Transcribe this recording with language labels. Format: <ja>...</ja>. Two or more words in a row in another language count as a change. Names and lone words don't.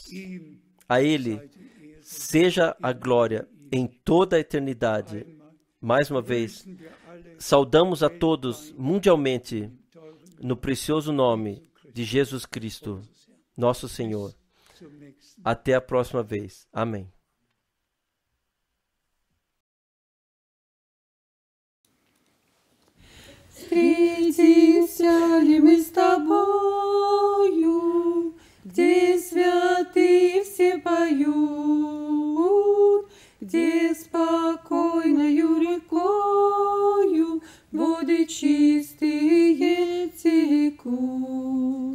<pt>A Ele seja a glória em toda a eternidade. Mais uma vez, saudamos a todos mundialmente no precioso nome de Jesus Cristo, nosso Senhor. Até a próxima vez. Amém.</pt> <ru>Встретимся ли мы с тобою, где святые все поют, где спокойною рекою воды чистые текут?</ru>